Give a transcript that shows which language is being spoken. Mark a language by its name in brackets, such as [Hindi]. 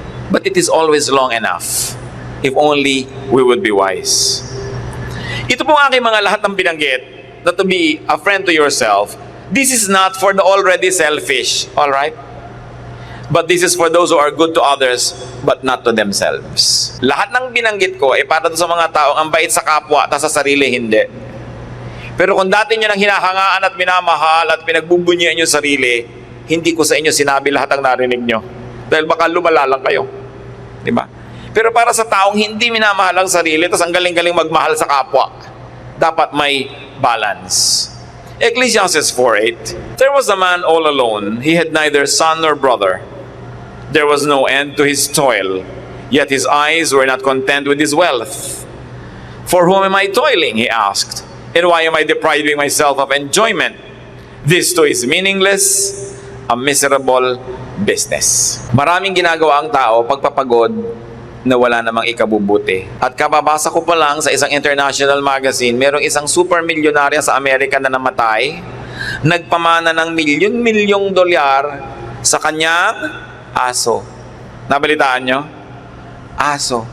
[English] But it is always long enough if only we would be wise. [Filipino] Ito po ang aking mga lahat ng binanggit na [English] to be a friend to yourself. This is not for the already selfish, all right? But this is for those who are good to others but not to themselves. [Filipino] Lahat ng binanggit ko ay para sa mga taong ang bait sa kapwa at sa sarili hindi. Pero kung dati nyo nang hinahangaan at minamahal at pinagbubunyian nyo sarili, hindi ko sa inyo sinabi lahat ang narinig nyo. Dahil baka lumala lang kayo. Diba? Pero para sa taong hindi minamahal ang sarili, tapos ang galing-galing magmahal sa kapwa, dapat may balance. [English] Ecclesiastes 4:8, there was a man all alone. He had neither son nor brother. There was no end to his toil, yet his eyes were not content with his wealth. For whom am I toiling? He asked. And why am I depriving myself of enjoyment? This too is meaningless. a miserable business. [Filipino] Maraming ginagawa ang tao pagpapagod na wala namang ikabubuti. At kababasa ko pa lang sa isang international magazine, merong isang super milyonarya sa Amerika na namatay, nagpamana ng milyon-milyong dolyar sa kanyang aso. Nabalitaan nyo? Aso.